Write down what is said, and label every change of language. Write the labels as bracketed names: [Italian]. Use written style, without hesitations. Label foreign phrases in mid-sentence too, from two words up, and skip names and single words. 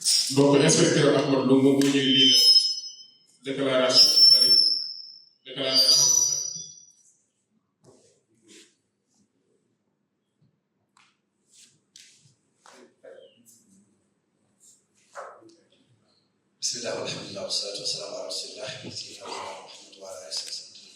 [Wolof] donc inspecteur Ahmad Lo moom moo ñuy lii la déclaration [Arabic] بسم الله والحمد لله والصلاة والسلام على رسول الله سيدنا محمد وعلى آله وصحبه.